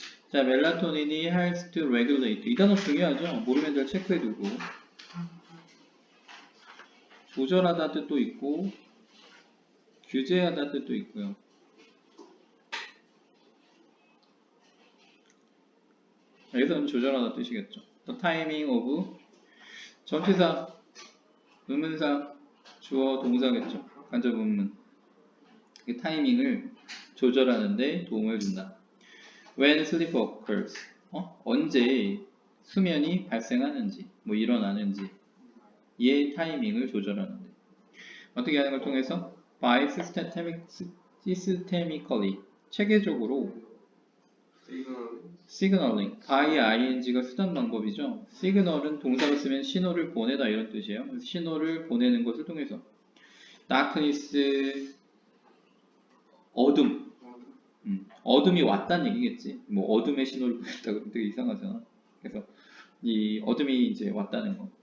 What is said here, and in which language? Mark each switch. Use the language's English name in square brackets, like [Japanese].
[English] 자, [Korean] 멜라토닌이 [English] helps to regulate. [Korean] 이 단어 중요하죠? 모르면 잘 체크해두고. 조절하다 뜻도 있고, 규제하다 뜻도 있고요. 여기서는 조절하다 뜻이겠죠. [English] The timing of [Korean] 전치사, 의문사, 주어, 동사겠죠. 간접 의문. 그 타이밍을 조절하는데 도움을 준다. [English] When sleep occurs. [Korean] 언제 수면이 발생하는지, 뭐 일어나는지, 얘의 타이밍을 조절하는데. 어떻게 하는 걸 통해서? [English] by systemically [Korean] 체계적으로 [English] signaling by ing가 [Korean] 수단 방법이죠. signal은 동사로 쓰면 신호를 보내다 이런 뜻이에요. 그래서 신호를 보내는 것을 통해서 darkness 어둠 어둠이 왔다는 얘기겠지. 뭐 어둠의 신호를 보냈다 그러면 되게 이상하잖아. 그래서 이 어둠이 이제 왔다는 거.